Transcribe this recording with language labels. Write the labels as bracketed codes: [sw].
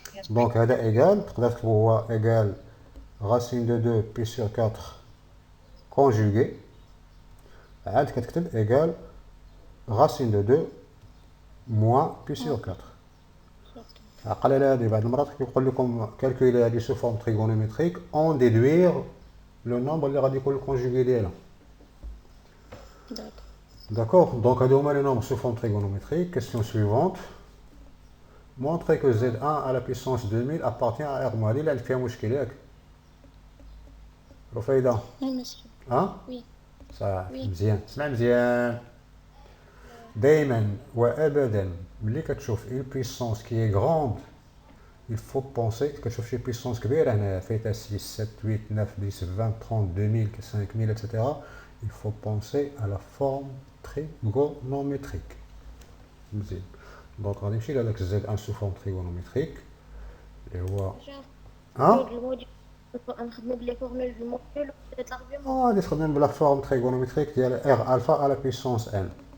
[ar] دونك هذا ايكال تقدر تكتبو هو ايكال [fr] racine de 2 pi sur 4 conjugué [ar] عاد كتكتب ايكال [fr] racine de 2 moins pi sur 4. [ar] عقل على هادي بعض المرات كيقول لكم كالكولي هادي سو فورم تريغونومتريك اون ديدوير لو نومبر اللي غادي يكون الكونجوغي ديالها. [fr] D'accord, donc [ar] هادو هما لي نومبر سو فورم تريغونومتريك. [fr] Question suivante. Montrez que Z1 à la puissance 2000 appartient à R moins. [ar] هادي اللي عندك فيها مشكل ياك؟ رفيدة [fr] وي مسيو. ها؟ وي. [ar] صح [fr] وي. [ar] مزيان اسمع مزيان. دايما وابدا ملي كتشوف اون بويسونس كي اي غروند [fr] il faut penser [ar] كتشوف شي بويسونس كبيره هنا فيها 6 7 8 9 10 20 30 2000 5000 etc. [fr] il faut penser à la forme trigonométrique. [ar] مزيان دونك غادي نمشي لهذاك زد ان سو فورم تريغونومتريك اللي هو ها الموديل نخدمو بلي فورمول في الموديل وبدات الارغيومون. غادي تخدم بلا فورم تريغونومتريك ديال ار الفا على بويسونس ان.